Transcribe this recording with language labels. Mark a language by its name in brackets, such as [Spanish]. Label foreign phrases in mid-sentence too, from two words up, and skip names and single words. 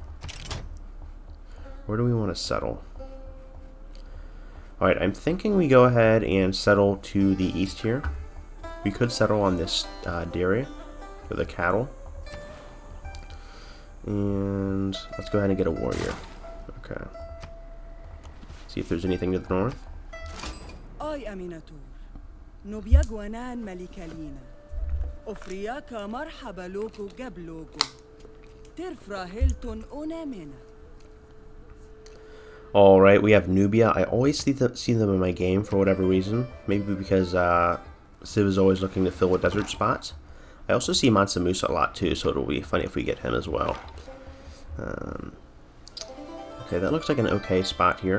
[English] Where do we want to settle? Alright, I'm thinking we go ahead and settle to the east here. We could settle on this dairy for the cattle. And let's go ahead and get a warrior. Okay. See if there's anything to the north. I Aminatur. Nubia Guanan Malikalina. Ofriaka marhaba loko gabloko. Tirfra Hilton Onamina. Alright, we have Nubia. I always see them in my game for whatever reason. Maybe because Civ is always looking to fill a desert spot. I also see Mansa Musa a lot too, so it'll be funny if we get him as well. Okay, that looks like an okay spot here.